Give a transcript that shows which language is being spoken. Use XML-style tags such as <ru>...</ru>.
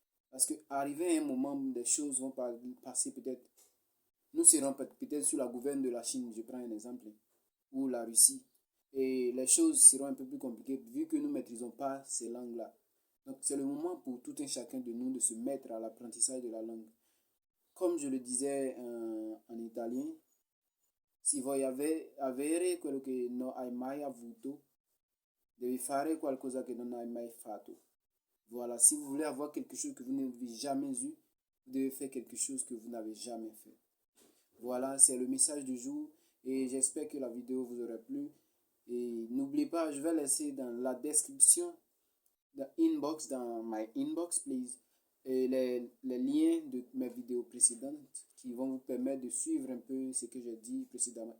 <fr>Parce qu'arrivé à un moment, des choses vont passer peut-être. Nous serons peut-être sous la gouverne de la Chine, je prends un exemple, ou la Russie. Et les choses seront un peu plus compliquées vu que nous ne maîtrisons pas ces langues-là. Donc, c'est le moment pour tout un chacun de nous de se mettre à l'apprentissage de la langue.</fr> <it>Come</it> <fr>je le disais en italien,</fr> <it>se voi avere quello che non hai mai avuto, devi fare qualcosa che non hai mai fatto.</it> <fr>Voilà, si vous voulez avoir quelque chose que vous n'avez jamais eu, vous devez faire quelque chose que vous n'avez jamais fait. Voilà, c'est le message du jour et j'espère que la vidéo vous aura plu. Et n'oubliez pas, je vais laisser dans la description, dans</fr> <en>my inbox, please,</en> <fr>et les liens de mes vidéos précédentes qui vont vous permettre de suivre un peu ce que j'ai dit précédemment.</fr>